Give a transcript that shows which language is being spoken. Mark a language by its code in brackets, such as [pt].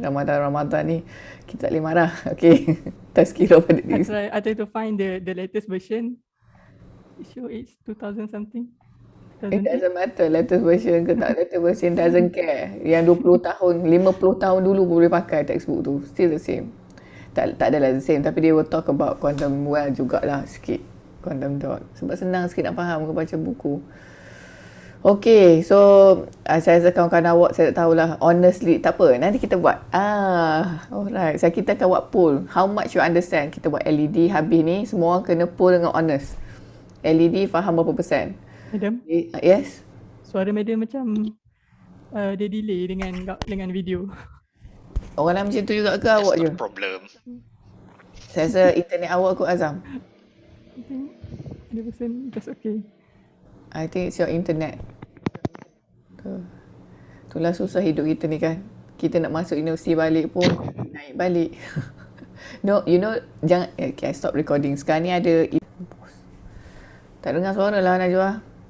[ms] Ramadan ni kita tak boleh marah. Okay. Tazkirah pada diri. [en] I try to find the latest version. It show it's 2000 something. It doesn't matter latest version [ms] ke tak [en] latest version, doesn't care. [ms] Yang 20 tahun, 50 tahun dulu boleh pakai textbook tu. [en] Still the same. [ms] Tak adalah [en] the same, tapi they will talk about quantum well jugalah sikit. Quantum dot. [ms] Sebab senang sikit nak faham ke baca buku. Okay, so saya rasa kawan-kawan awak saya tak tahulah. Honestly, tak apa. Nanti kita buat. Alright. Kita akan buat poll. [en] How much you understand? [ms] Kita buat LED habis ni. Semua orang kena poll dengan honest. LED faham berapa persen? [en] Madam? Yes? [ms] Suara madam macam dia delay dengan video. Orang lain macam tu juga ke awak je? [en] That's the problem. [ms] Saya rasa internet awak kot Azam. [en] I think 100% just okay. I think it's your internet. [ms] Itulah susah hidup kita ni kan. Kita nak masuk universiti balik pun naik balik. [en] No, you know, [ms] jangan. [en] Okay, I stop recording. [ms] Sekarang ni ada. Tak dengar suara lah Najwa.